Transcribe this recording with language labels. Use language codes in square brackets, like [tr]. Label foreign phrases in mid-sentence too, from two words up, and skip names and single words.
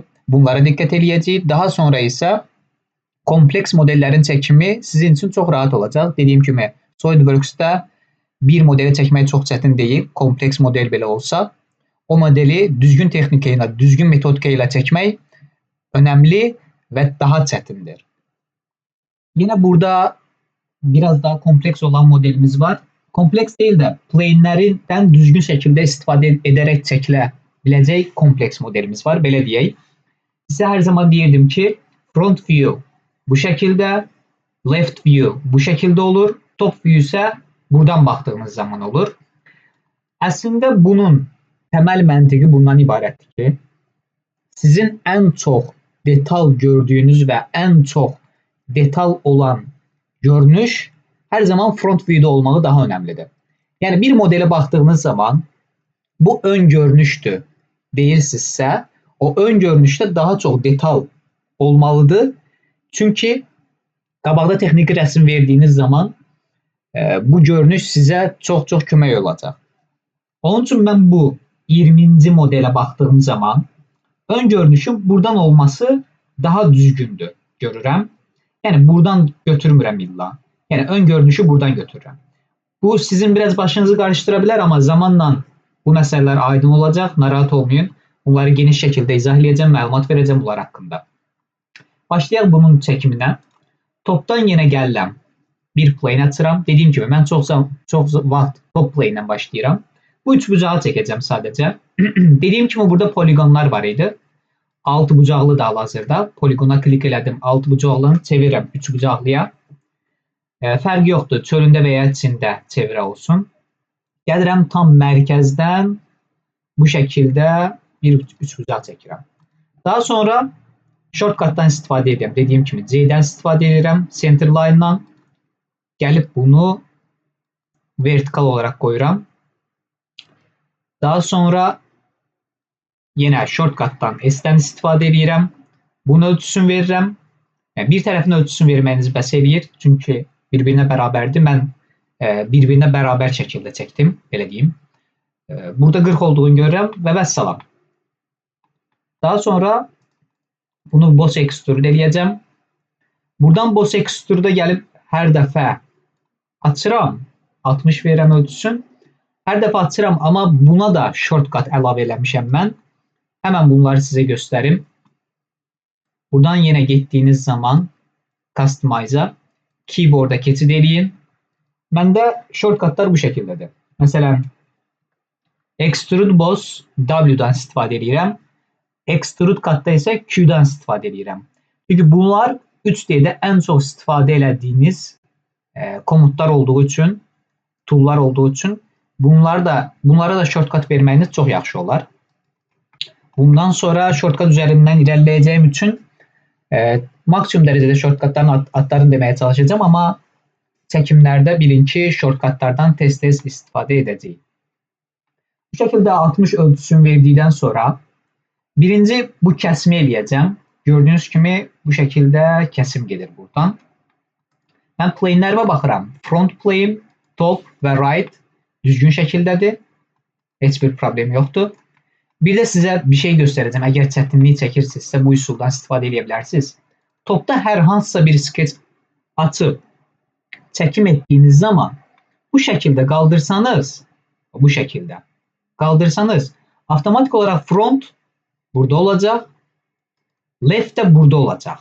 [az] Bunlara diqqət eləyəcəyik. Daha sonra isə kompleks modellərin çəkimi sizin üçün çox rahat olacaq. Dediyim kimi SolidWorks-da bir modeli çəkmək çox çətin deyil. Kompleks model belə olsa, o modeli düzgün texnika ilə, düzgün metodika ilə çəkmək önəmli və daha çətindir. [tr] Yine burada biraz daha kompleks olan modelimiz var. [az] Kompleks değil de plane'lerinden düzgün şekilde istifadə edərək çəkilə biləcək kompleks modelimiz var. Belə deyək. Size her zaman deyirdim ki, [en] front view [tr] bu şekilde, [en] left view [tr] bu şekilde olur, [en] top view [tr] ise buradan baktığınız zaman olur. Aslında bunun temel məntiqi bundan ibarətdir ki, sizin en çok detal gördüğünüz ve en çok detal olan görünüş her zaman [en] front view'da [tr] olmağı daha önemlidir. Yani bir modele baktığınız zaman bu ön görünüştü deyirsinizsə, o ön görünüşte daha çok detal olmalıdır. [az] Çünkü qabaqda texniki rəsm verdiğiniz zaman bu görünüş sizə çox kömək olacaq. [tr] Onun için ben bu 20. modele baktığım zaman ön görünüşün buradan olması daha düzgündür görürəm. Yani buradan götürmürəm illa. Yani ön görünüşü buradan götürürəm. Bu sizin biraz başınızı karıştırabilir ama zamanla [az] bu məsələlər aydın olacaq. Narahat olmayın. Bunları geniş şekilde izah edəcəm, məlumat verəcəm bunlar haqqında. Başlayaq bunun çəkiminə. Topdan yenə gəlirəm. Bir plane açıram. Dediyim kimi mən çox vaxt [en] top plane [az] ilə başlayıram. Bu üç bucağı çəkəcəm sadəcə. Dediyim kimi burada poligonlar var idi. 6 bucaqlı da hal-hazırda. Poligona klik elədim. 6 bucaqlını çevirirəm 3 bucaqlıya. Fərqi yoxdur. Çölündə və ya içində çevirə olsun. Gəlirəm tam mərkəzdən bu şəkildə bir 3 bucaq çəkirəm. Daha sonra shortcutdan istifadə edirəm. Dediyim kimi C-dən istifadə edirəm. [en] Center line-dan [az] gəlib bunu vertikal olaraq qoyuram. Daha sonra yine shortcutdan S-dən istifadə edirəm. Bunun ölçüsünü verirəm. Yəni, bir tərəfin ölçüsünü verməyiniz bəs eləyir. Çünki bir-birinə bərabərdir. Mən bir-birinə bərabər şəkildə çəkdim. Belə deyim. Burada 40 olduğunu görürəm və vəssalam. Daha sonra bunu [en] boss extrude [az] eləyəcəm. Buradan [en] boss extrude'a [az] gəlib hər dəfə açıram. 60 verirəm ölçüsün. Hər dəfə açıram, amma buna da shortcut əlavə eləmişəm mən. [tr] Hemen bunları size göstereyim. Buradan yine gittiğiniz zaman Customize'a, Keyboard'a keçid edin. [az] Məndə shortcutlar bu şəkildədir. Mesela [en] Extrude Boss [az] W'dan istifadə edirəm. [en] Extrude Cut'da [az] ise Q'dan istifadə edirəm. Çünki bunlar 3D'də ən çox istifadə elədiyiniz komutlar olduğu üçün, tool'lar olduğu üçün bunlara da shortcut verməyiniz çox yaxşı olar. [tr] Bundan sonra shortcut üzerinden ilerleyeceğim için maksimum derecede shortcutların adlarını demeye çalışacağım ama çekimlerde bilin ki shortcutlardan tez istifadə edeceğim. Bu şekilde 60 ölçüsünü verdikten sonra birinci bu kesimi eləyəcəm. Gördüğünüz kimi bu şekilde kesim gelir buradan. Ben plane'lerime baxıram. [en] Front plane, [tr] top ve right düzgün şekildedir. Heç bir problem yoktur. Bir de size bir şey göstereceğim. [az] Eğer çətinliyi çəkirsinizsə bu üsuldan istifadə edə bilərsiniz. [tr] Topda hər hansısa bir sketch açıb çəkim ettiğiniz zaman bu şekilde kaldırsanız, avtomatik olarak front burada olacak, left de burada olacak.